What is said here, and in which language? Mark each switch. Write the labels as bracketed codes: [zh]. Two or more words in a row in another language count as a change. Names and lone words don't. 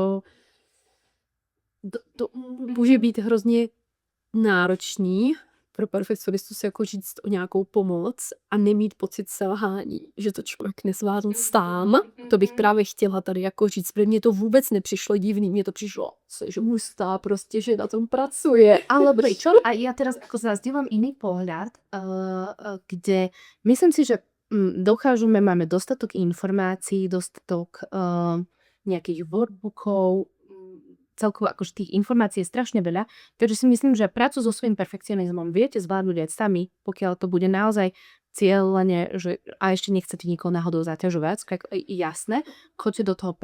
[cs] to může být hrozně náročný pro perfekcionistu si jako říct o nějakou pomoc a nemít pocit selhání, že to člověk nezvládl sám. To bych právě chtěla tady jako říct, protože mně to vůbec nepřišlo divný, mně to přišlo, že hustá prostě, že na tom pracuje. [sk] Ale prečo? A ja teraz ako zazdielam iný pohľad, kde myslím si, že dokážeme, máme dostatok informácií, dostatok nejakých workbookov, celkovo akože tých informácií je strašne veľa, takže si myslím, že prácu so svojím perfekcionizmom viete zvládnuť aj sami, pokiaľ to bude naozaj cieľene, že a ešte nechcete nikoho náhodou zaťažovať, jasné, choďte do toho.